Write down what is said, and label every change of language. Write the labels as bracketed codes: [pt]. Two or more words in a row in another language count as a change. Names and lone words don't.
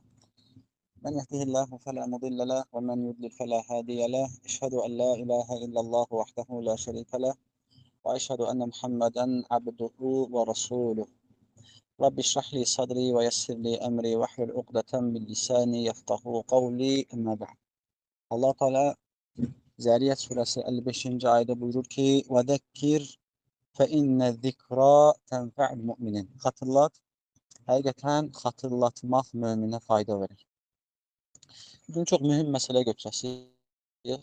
[ar] من يهده الله فلا مضل له ومن يضلل فلا هادي له أشهد أن لا إله إلا الله وحده لا شريك له وأشهد أن محمدا عبده ورسوله رب اشرح لي صدري ويسر لي أمري واحلل عقدة من لساني يفقهوا قولي أما بعد [az] Allah Teala Zəriyət surəsi 55-ci ayədə buyurur ki: [ar] "وذكر فإن الذكرى تنفع المؤمنين." [az] Xatırlat, həqiqətən xatırlatmaq möminə fayda verir. Bugün çox mühüm məsələ götürəcəyik.